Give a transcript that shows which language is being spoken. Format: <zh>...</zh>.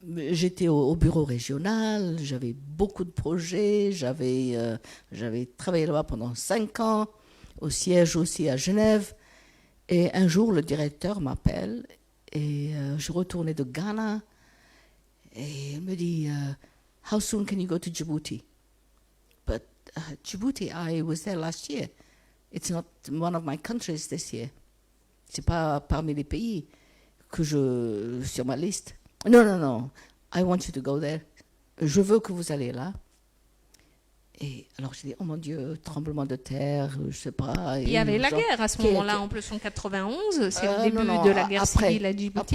<fr>J'étais au bureau régional, j'avais beaucoup de projets, j'avais travaillé là-bas pendant 5 ans, au siège aussi à Genève. Et un jour, le directeur m'appelle et je retournais de Ghana et il me dit</fr> <en>How soon can you go to Djibouti? But Djibouti, I was there last year. It's not one of my countries this year.</en> <fr>C'est pas parmi les pays que sur ma liste. Non, non, non.</fr> <en>I want you to go there.</en> <fr>Je veux que vous allez là. Et alors j'ai dit, oh mon Dieu, tremblement de terre, je sais pas. Il y avait la guerre à ce moment-là, en plus en 91, c'est le début de la guerre civile à Djibouti.</fr>